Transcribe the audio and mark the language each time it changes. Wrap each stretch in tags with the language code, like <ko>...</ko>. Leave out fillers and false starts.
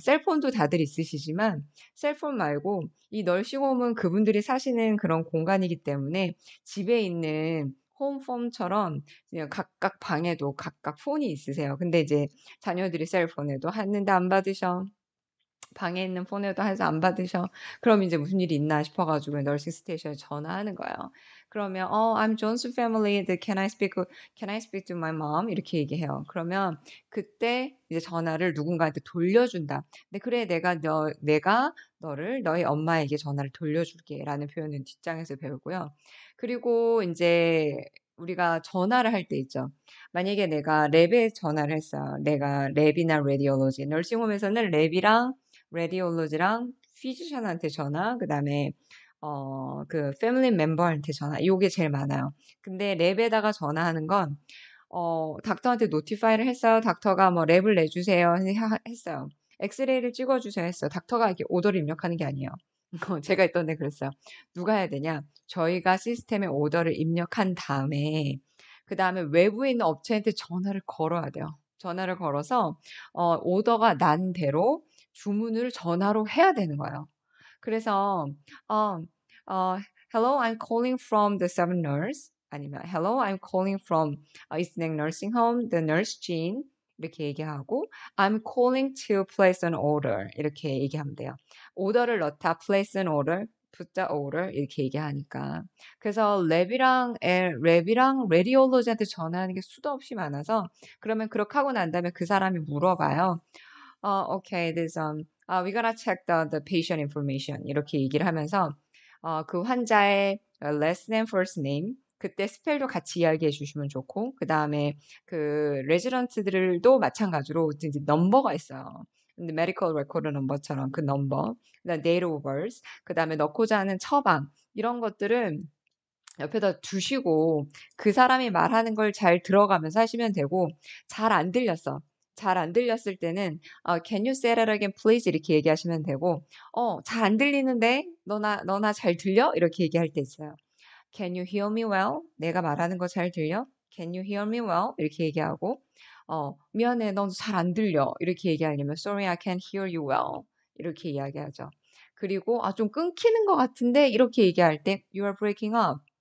<ko>셀폰도 다들 있으시지만 셀폰 말고 이 널싱홈은 그분들이 사시는 그런 공간이기 때문에 집에 있는 홈폼처럼 그냥 각각 방에도 각각 폰이 있으세요. 근데 이제 자녀들이 셀폰에도 했는데 안 받으셔. 방에 있는 폰에도 해서 안 받으셔. 그럼 이제 무슨 일이 있나 싶어가지고 널싱 스테이션에 전화하는 거예요. 그러면</ko> <en>I'm John's family. Can I speak to my mom?</en> <ko>이렇게 얘기해요. 그러면 그때 이제 전화를 누군가한테 돌려준다. 근데 그래 내가 너를 너희 엄마에게 전화를 돌려줄게라는 표현은 뒷장에서 배우고요. 그리고 이제 우리가 전화를 할 때 있죠. 만약에 내가 랩에 전화를 했어요. 내가 랩이나 레디올로지. 널싱홈에서는 랩이랑 레디올로지랑 피지션한테 전화, 그다음에 그 패밀리 멤버한테 전화. 요게 제일 많아요. 근데 랩에다가 전화하는 건 닥터한테 노티파이를 했어요. 닥터가 뭐 랩을 내주세요 했어요. 엑스레이를 찍어주세요 했어요. 닥터가 이렇게 오더를 입력하는 게 아니에요. 제가 있던 데 그랬어요. 누가 해야 되냐? 저희가 시스템에 오더를 입력한 다음에 그 다음에 외부에 있는 업체한테 전화를 걸어야 돼요. 전화를 걸어서 오더가 난 대로 주문을 전화로 해야 되는 거예요. 그래서 어,</ko> <en>Hello, I'm calling from the Seven Nurse</en> <ko>아니면</ko> <en>Hello, I'm calling from East Neck Nursing Home, the Nurse Jean</en> <ko>이렇게 얘기하고</ko> <en>I'm calling to place an order</en> <ko>이렇게 얘기하면 돼요. 오더를 넣다</ko> <en>place an order put order</en> <ko>이렇게 얘기하니까 그래서 랩이랑 레디올로지한테 전화하는 게 수도 없이 많아서 그러면 그렇게 하고 난 다음에 그 사람이 물어봐요.</ko> <en>Okay, we gotta check the patient information.</en> <ko>이렇게 얘기를 하면서, 그 환자의 last name, first name, 그때 스펠도 같이 이야기해 주시면 좋고, 그 다음에 그 레지던트들도 마찬가지로 이제 넘버가 있어요. 근데 medical record 넘버처럼 그 넘버, 그다음 date of birth, 그 다음에 넣고자 하는 처방, 이런 것들은 옆에다 두시고 그 사람이 말하는 걸 잘 들어가면서 하시면 되고 잘 안 들렸어. 잘 안 들렸을 때는</ko> <en>Can you say that again, please?</en> <ko>이렇게 얘기하시면 되고 잘 안 들리는데 너나 잘 들려? 이렇게 얘기할 때 있어요.</ko> <en>Can you hear me well?</en> <ko>내가 말하는 거 잘 들려?</ko> <en>Can you hear me well?</en> <ko>이렇게 얘기하고 미안해, 넌 잘 안 들려. 이렇게 얘기하려면</ko> <en>Sorry, I can't hear you well.</en> <ko>이렇게 이야기하죠. 그리고 좀 끊기는 것 같은데 이렇게 얘기할 때</ko> <en>You are breaking up.</en>